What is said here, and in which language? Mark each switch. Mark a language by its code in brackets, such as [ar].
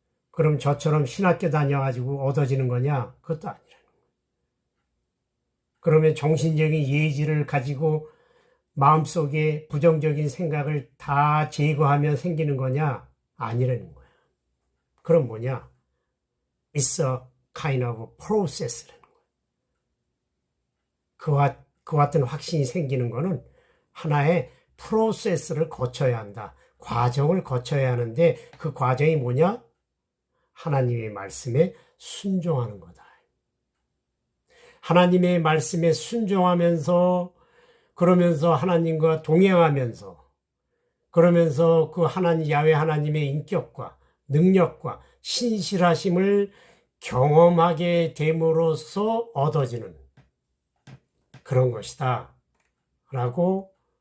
[ko] 그럼 저처럼 신학교 다녀가지고 얻어지는 거냐? 그것도 아니라는 거예요. 그러면 정신적인 예지를 가지고 마음속에 부정적인 생각을 다 제거하면 생기는 거냐? 아니라는 거예요. 그럼 뭐냐? [en] It's a kind of process [ko] 라는 거예요. 그와 같은 확신이 생기는 거는 하나의 프로세스를 거쳐야 한다. 과정을 거쳐야 하는데 그 과정이 뭐냐? 하나님의 말씀에 순종하는 거다. 하나님의 말씀에 순종하면서 그러면서 하나님과 동행하면서 그러면서 그 하나님 야훼 하나님의 인격과 능력과 신실하심을 경험하게 됨으로써 얻어지는 그런 것이다. 라고